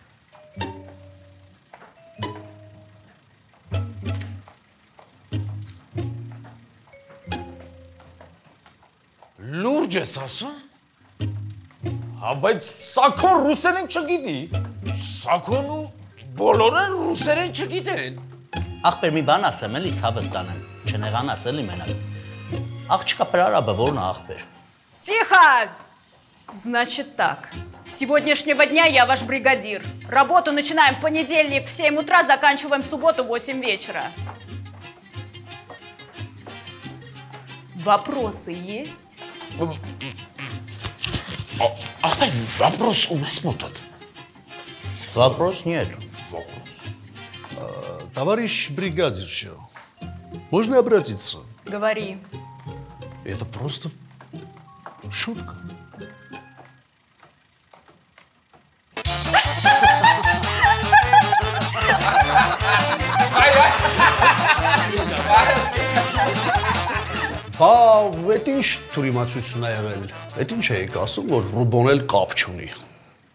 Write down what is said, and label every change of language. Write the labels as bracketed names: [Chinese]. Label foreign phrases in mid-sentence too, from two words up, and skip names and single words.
[Armenian] Լուրջ ես ասում։ Հա, բայց Սաքոն ռուսերեն չգիտի։ Սաքոնու բոլորը ռուսերեն չգիտեն։ Ախպեր մի բան ասեմ, էլի ցավդ տանեմ, չնեղանաս էլի մենակ։ Աղջիկա прорабը որն է ախպեր։ [Russian] Тихо! Значит так. С сегодняшнего дня я ваш бригадир. Работу начинаем в понедельник в 7 утра, заканчиваем в субботу в 8 вечера. Вопросы есть? Ах, вопрос у нас мотот. Вопрос нет. Товарищ бригадирша, можно обратиться? Говори. Это просто шутка. [Armenian] Բա, այդ ինչ թուրիմացություն է եղել։ Այդ ինչ եք ասում, որ Ռուբոն էլ կապ չունի։